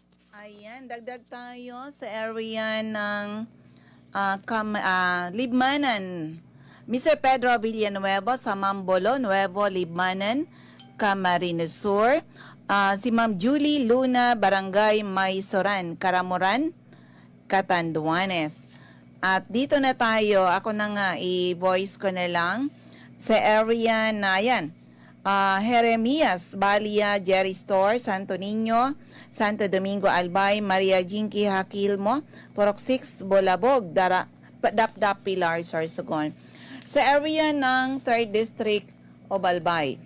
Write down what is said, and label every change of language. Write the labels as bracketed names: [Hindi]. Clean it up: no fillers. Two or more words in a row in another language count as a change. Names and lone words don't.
[Filipino] Ayan, dagdag tayo sa area ng Libmanan. Mr. Pedro Villanueva sa Mambolo, Nuevo, Libmanan, Camarines Sur. Si Ma'am Julie Luna, Barangay Maysoran, Karamuran, Catanduanes. At dito na tayo, ako na nga, i-voice ko na lang sa area na yan. Jeremias, Balia, Jerry Store, Santo Niño, Santo Domingo Albay, Maria Jinky Hakilmo, Purok 6, Bolabog, Dapdap Pilar, Sorsogon. Sa area ng 3rd District o Balbay.